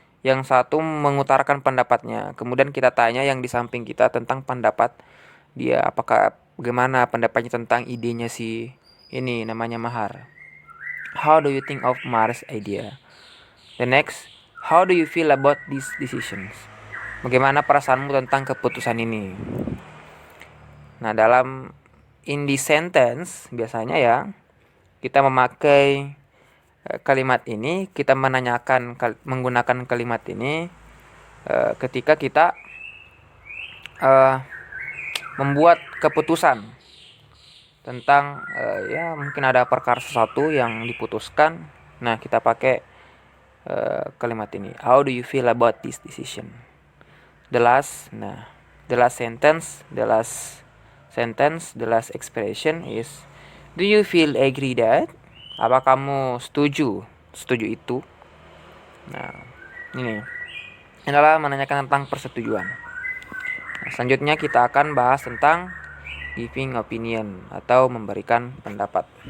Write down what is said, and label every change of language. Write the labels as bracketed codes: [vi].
[id] yang satu mengutarakan pendapatnya. Kemudian kita tanya yang di samping kita tentang pendapat dia, apakah bagaimana pendapatnya tentang idenya si ini namanya Mahar. [en] How do you think of Mahar's idea? The next, how do you feel about these decisions? [id] Bagaimana perasaanmu tentang keputusan ini? Nah, dalam [en] in this sentence [id] biasanya ya kita memakai kalimat ini, kita menanyakan menggunakan kalimat ini ketika kita membuat keputusan tentang ya mungkin ada perkara sesuatu yang diputuskan. Nah, kita pakai kalimat ini. [en] How do you feel about this decision? The last sentence, the last expression is, do you feel agree that? [id] Apa kamu setuju itu? Nah, ini adalah menanyakan tentang persetujuan. Nah, selanjutnya kita akan bahas tentang giving opinion atau memberikan pendapat.